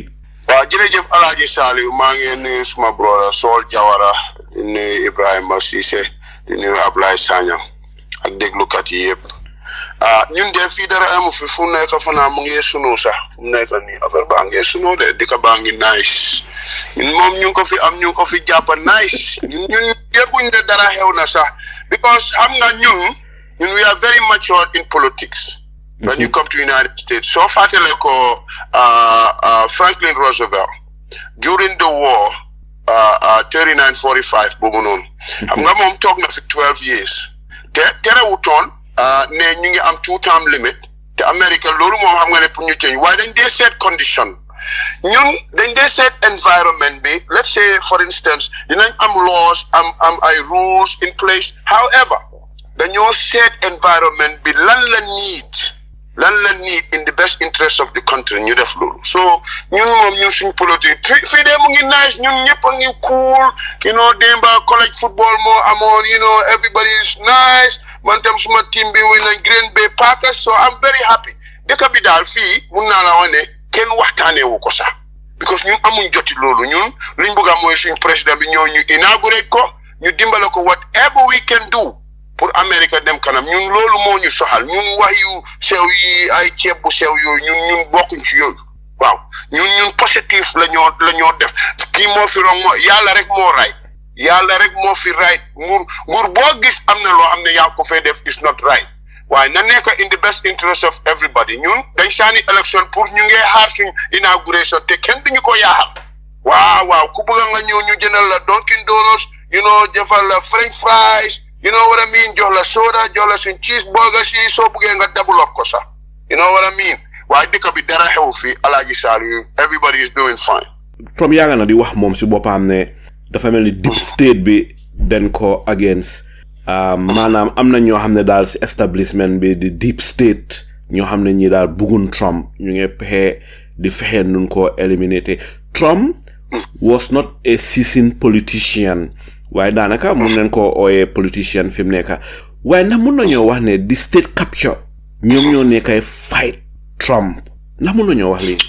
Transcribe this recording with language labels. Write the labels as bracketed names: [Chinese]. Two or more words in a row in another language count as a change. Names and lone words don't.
[Wolof] waaw jërëjëf Alaaji Saliou maa ngi nuyu suma brother Sol Jawara di nuyu Ibrahima Cissé di nuyu Ablaye Sagnang ak déglukat yi yëpp ñun de fii dara amu fi fu nekk fanaa mu ngi sunu sax fu nekk nii affaire baa ngi sunu de dëkk baa ngi nice ñun moom ñu ngi ko fi am ñu ngi ko fi jàpp nice ñun yëguñ de dara xew na sax because xam nga ñun [English] we are very matured in politics when you come to United States [Wolof] so fàttale ko Franklin Roosevelt [English] during the war [Wolof] 39-45 boobu noonu xam nga moom toog na fi 12 years te terewutoon ne ñu ngi am [English] 2-term limit [Wolof] te America loolu moom xam nga ne pour ñu change waaye dañ dee seet condition ñun dañ dee seet environment bi [English] let's say for instance [Wolof] dinañ am laws am ay [English] rules in place [Wolof] however dañoo seet environment bi lan la need [English] in the best interest of the country [Wolof] ñu def loolu so ñun moom ñun suñ politique fii de mu ngi nice ñun ñëpp a ngi cool démba [English] college football [Wolof] moo amoon [English] everybody is nice man [Wolof] tam suma team bi win nañ Green Bay Packers [English] so I'm very happy [Wolof] dëkk bi daal fii mun naa la wax ne kenn waxtaanee wu ko sax because ñun amuñ joti loolu ñun liñ bëgg a mooy suñ président bi ñoo ñu inaugurate ko ñu dimbale ko [English] whatever we can do [Wolof] pour America dem kanam ñun loolu moo ñu soxal ñun wax yu sew yi ay ceeb bu sew yooyu ñun bokkuñ ci yooyu waaw ñun positif la ñoo def kii moo fi rong yàlla rek moo fi right nguur boo gis am na loo xam ne yaa ko fay def [English] is not right [Wolof] waaye na nekk [English] in the best interest of everybody [Wolof] ñun dañ saani élection pour ñu ngee xaar suñ inauguration te kenn duñu ko yaaxal waaw ku bëgg nga ñëw ñu jëndal la Dunkin Donuts jëfal la [English] French fries you know what I mean [Wolof] jox la soda jox la suñ cheeseburger si soo buggee nga [English] double up [Wolof] ko sax [English] you know what I mean [Wolof] waaye dëkk bi dara xew fi Alaaji Saliou [English] everybody is doing fine. [Wolof] Trump yaaga na di wax moom si boppam ne dafa mel ni [English] deep state [Wolof] bi den ko against maanaam am na ñoo xam ne daal si establishment bi di [English] deep state [Wolof] ñoo xam ne ñi daal buggun Trump ñu ngi fexe nun ko éliminer [English] Trump was not a seasoned politician [Wolof] waaye daanaka mun nañ ko ooyee politicien fi mu nekk waaye ndax mun nañoo wax ne di [English] state capture [Wolof] ñoom ñoo nekkay fight Trump ndax mun nañoo wax lii.